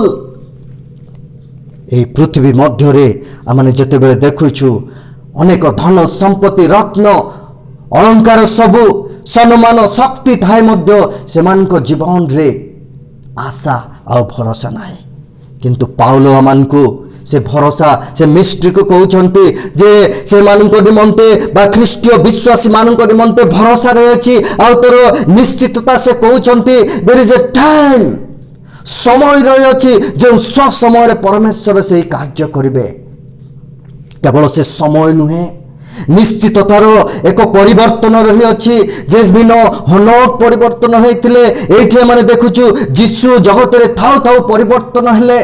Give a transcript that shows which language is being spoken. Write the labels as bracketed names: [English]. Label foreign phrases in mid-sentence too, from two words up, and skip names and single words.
[Odia] ଏହି ପୃଥିବୀ ମଧ୍ୟରେ ଆମେ ଯେତେବେଳେ ଦେଖୁଛୁ ଅନେକ ଧନ ସମ୍ପତ୍ତି, ରତ୍ନ ଅଳଙ୍କାର, ସବୁ ସମ୍ମାନ, ଶକ୍ତି ଥାଏ ମଧ୍ୟ ସେମାନଙ୍କ ଜୀବନରେ ଆଶା ଆଉ ଭରସା ନାହିଁ। କିନ୍ତୁ ପାଉଲ ଆମମାନଙ୍କୁ ସେ ଭରସା, ସେ ମିଷ୍ଟ୍ରିକୁ କହୁଛନ୍ତି ଯେ ସେମାନଙ୍କ ନିମନ୍ତେ ବା ଖ୍ରୀଷ୍ଟୀୟ ବିଶ୍ୱାସୀମାନଙ୍କ ନିମନ୍ତେ ଭରସା ରହିଛି। ଆଉ ତୋର ନିଶ୍ଚିତତା ସେ କହୁଛନ୍ତି [English] there is a time, [Odia] ସମୟ ରହିଅଛି ଯେଉଁ ସମୟରେ ପରମେଶ୍ୱର ସେହି କାର୍ଯ୍ୟ କରିବେ। କେବଳ ସେ ସମୟ ନୁହେଁ, ନିଶ୍ଚିତତାର ଏକ ପରିବର୍ତ୍ତନ ରହିଅଛି। ଯେ ଦିନ ହନୋକ ପରିବର୍ତ୍ତନ ହେଇଥିଲେ, ଏଇଠି ଆମେ ଦେଖୁଛୁ ଯୀଶୁ ଜଗତରେ ଥାଉ ଥାଉ ପରିବର୍ତ୍ତନ ହେଲେ।